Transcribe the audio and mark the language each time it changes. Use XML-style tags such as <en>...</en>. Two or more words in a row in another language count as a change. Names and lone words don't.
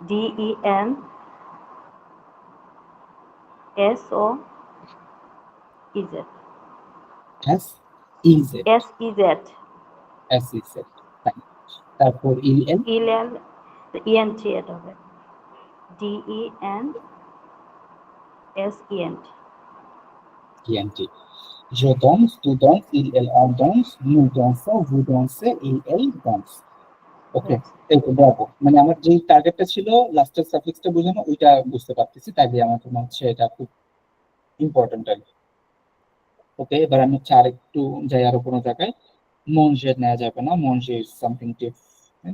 <bn>DENSO ইজেড, SEZ, SEZ। SEZ, তারপর ইল ইলেল ENT এড হবে। DENSENT। ENT।</bn> <fr>Je danse, tu danses, il en danse, nous dansons, vous dansez, il danse।</fr> <bn>ওকে, এই তো ব্রাভো। মানে আমার যে টার্গেটটা ছিল লাস্টের সাফিক্সটা বোঝানো, ওইটা বুঝতে পারতেছি, তাই দিয়ে আমার মনে হচ্ছে এটা খুব ইম্পর্টেন্ট আর কি। ওকে, এবার আমি হচ্ছে আরেকটু যাই আরো কোনো জায়গায়। মঞ্জে নেওয়া যাবে না, মঞ্জে</bn> <en>is something different.</en>